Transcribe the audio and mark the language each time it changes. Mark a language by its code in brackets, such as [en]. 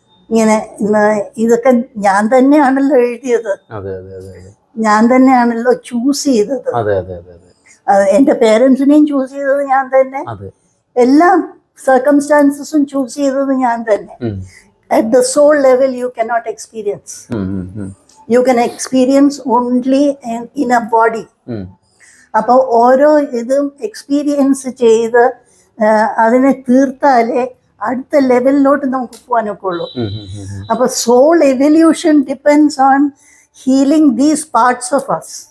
[ml] ഇങ്ങനെ ഇതൊക്കെ ഞാൻ തന്നെയാണല്ലോ എഴുതിയത്, ഞാൻ തന്നെയാണല്ലോ ചൂസ് ചെയ്തത്, എന്റെ പേരൻസിനെയും ചൂസ് ചെയ്തത് ഞാൻ തന്നെ, എല്ലാ സർക്കംസ്റ്റാൻസസും ചൂസ് ചെയ്തത് ഞാൻ തന്നെ. [en] At the soul level you cannot experience. You can experience only in a body. [ml] അപ്പോൾ ഓരോ ഇതും എക്സ്പീരിയൻസ് ചെയ്ത് അതിനെ തീർത്താലേ അടുത്ത ലെവലിലോട്ട് നമുക്ക് പോകാനൊക്കെ ഉള്ളൂ. [en] അപ്പൊ soul evolution depends on healing these parts of us.